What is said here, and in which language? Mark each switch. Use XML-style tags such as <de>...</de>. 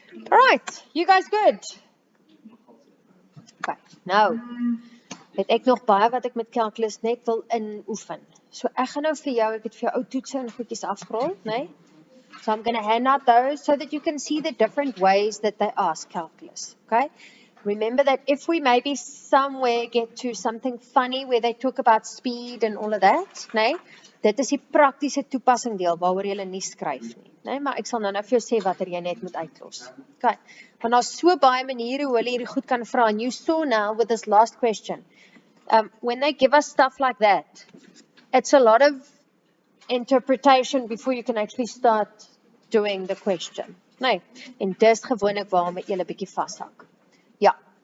<en>Alright, you guys good? Okay, now,</en> <af>Het ek nog baie wat ek met calculus net wil inoefen. So ek gaan nou vir jou, ek het vir jou ou toetse en goedjies afgerol, né?</af> <en>So I'm going to hand out those so that you can see the different ways that they ask calculus, okay? Remember that if we maybe somewhere get to something funny where they talk about speed and all of that, né?</en> <af>Dit is die praktiese toepassing deel waaroor jy nie skryf nie, né? Maar ek sal nou vir jou sê watter jy net moet uitlos. Okay. Want daar's so baie maniere hoe hulle hierdie goed kan vra.</af> <en>And you saw now with this last question. When they give us stuff like that, it's a lot of interpretation before you can actually start doing the question.</en> <af>Nee, en dis gewoonlik waarmee jy 'n bietjie vashak. Ja.</af>